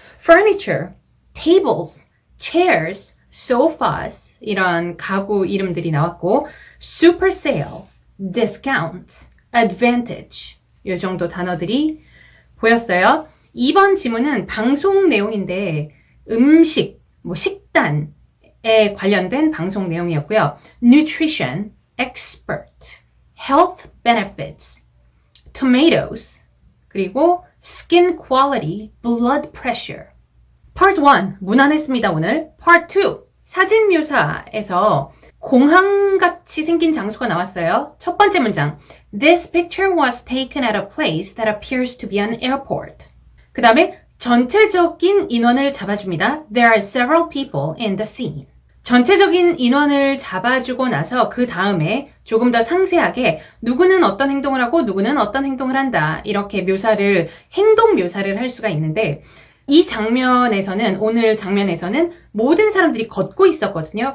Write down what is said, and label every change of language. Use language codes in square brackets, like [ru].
[ko] Furniture, tables, chairs, sofas 이런 가구 이름들이 나왔고 super sale, discount, advantage 이 정도 단어들이 보였어요. 2번 지문은 방송 내용인데 음식, 식단에 관련된 방송 내용이었고요. [en] Nutrition, expert, health benefits, tomatoes, 그리고 skin quality, blood pressure. [ko] Part 1, 무난했습니다, 오늘. Part 2, 사진 묘사에서 공항같이 생긴 장소가 나왔어요. 첫 번째 문장, [en] This picture was taken at a place that appears to be an airport. [ko] 그 다음에 전체적인 인원을 잡아줍니다. [en] There are several people in the scene. [ko] 전체적인 인원을 잡아주고 나서 그 다음에 조금 더 상세하게 누구는 어떤 행동을 하고 누구는 어떤 행동을 한다. 이렇게 행동 묘사를 할 수가 있는데 이 장면에서는, 오늘 장면에서는 모든 사람들이 걷고 있었거든요.